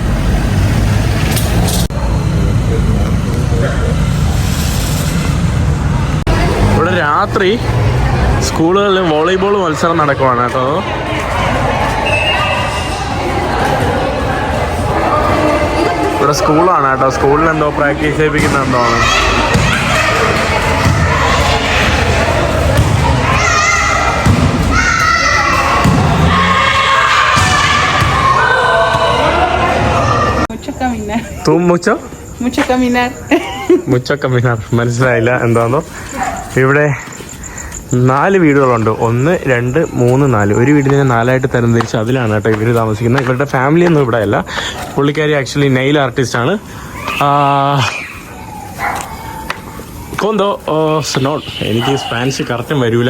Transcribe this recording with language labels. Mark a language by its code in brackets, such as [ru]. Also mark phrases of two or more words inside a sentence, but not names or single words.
[ml] ഇവിടെ രാത്രി സ്കൂളുകളിൽ വോളിബോൾ മത്സരം നടക്കുവാണ് കേട്ടോ. ഇവിടെ സ്കൂളാണ് കേട്ടോ. സ്കൂളിൽ എന്തോ പ്രാക്ടീസ് ചെയ്യിപ്പിക്കുന്ന എന്തോ ആണ്. [es] Mucho caminar. Mucho caminar. [ml] മനസ്സിലായില്ല എന്താണോ. ഇവിടെ 4 വീടുകളുണ്ട്. 1, 2, 3, 4. ഒരു വീടിനെ 4ആയിട്ട് തരംതിരിച്ച് അതിലാണ് കേട്ടോ ഇവർ താമസിക്കുന്നത്. ഇവരുടെ ഫാമിലി ഒന്നും ഇവിടെ അല്ല. പുള്ളിക്കാരി ആക്ച്വലി [en] nail artist. [ml] കൊന്തോ നോട്ട്, എനിക്ക് സ്പാനിഷ് കറക്റ്റും വരൂല.